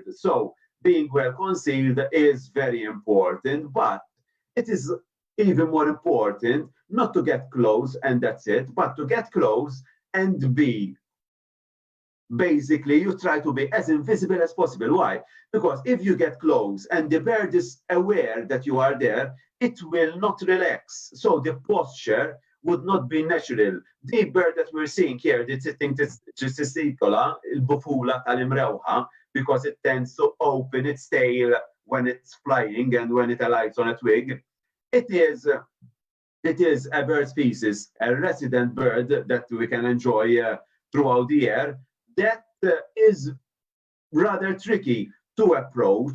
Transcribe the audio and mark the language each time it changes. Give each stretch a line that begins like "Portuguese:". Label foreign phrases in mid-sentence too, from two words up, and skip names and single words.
English: So being well concealed is very important, but it is even more important not to get close and that's it, but to get close and be basically, you try to be as invisible as possible. Why? Because if you get close and the bird is aware that you are there, it will not relax. So the posture would not be natural. The bird that we're seeing here, the sitting testicola,
Maltese: il-bufula tal-imrewħa,
English: because it tends to open its tail when it's flying and when it alights on a twig. It is a bird species, a resident bird that we can enjoy throughout the year, that is rather tricky to approach.